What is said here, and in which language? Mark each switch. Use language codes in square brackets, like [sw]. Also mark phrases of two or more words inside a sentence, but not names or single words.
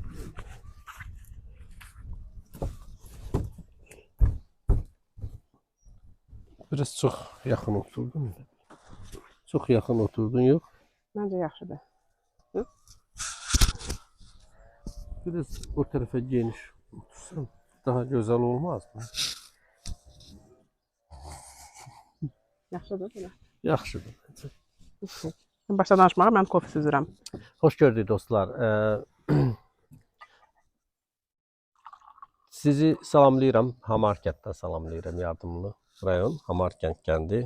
[tr] Biraz çok yakın oturdun. Çok yakın oturdun yok. [az] Məncə yaxşıdır. Hı? [tr] Biraz o tarafa geniş otursan daha güzel olmaz mı? [az] Yaxşıdır belə. Yaxşıdır bence. Başla danışmağa, mən kofe süzürəm. Hoş gördük dostlar. Sizi salamlayıram. Hamarkentdən salamlayıram. Yardımlı rayon Hamarkent kəndi.